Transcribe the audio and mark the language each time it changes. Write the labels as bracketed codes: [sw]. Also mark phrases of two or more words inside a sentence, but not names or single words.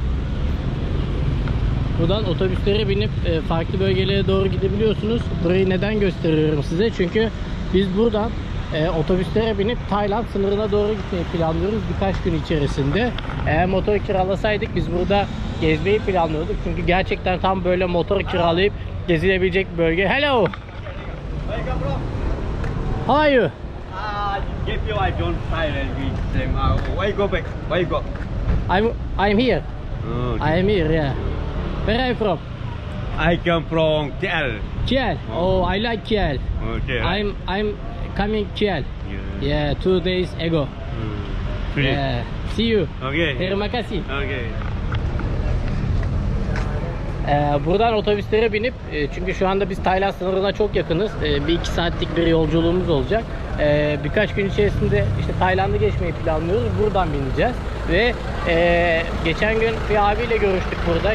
[tr] Buradan otobüslere binip farklı bölgelere doğru gidebiliyorsunuz. Burayı neden gösteriyorum size? Çünkü biz buradan otobüslere binip Tayland sınırına doğru gitmeyi planlıyoruz birkaç gün içerisinde. Eğer motor kiralasaydık biz burada gezmeyi planlıyorduk. Çünkü gerçekten tam böyle motor kiralayıp gezilebilecek bir bölge. [en] Hello! How are you? Give you I don't Thailand we same. Why go back? Why go? I'm here. Okay. I am here, yeah. Where are you from? I come from KL. Kiel. Oh, I like Kiel. Okay. I'm coming Kiel. Yeah, 2 days ago. Yeah. See you. Okay. [id] Terima kasih. [en] Okay. [tr] Buradan otobüslere binip çünkü şu anda biz Tayland sınırına çok yakınız. 1-2 saatlik bir yolculuğumuz olacak. Birkaç gün içerisinde işte Tayland'ı geçmeyi planlıyoruz. Buradan bineceğiz. Ve geçen gün bir abiyle görüştük burada.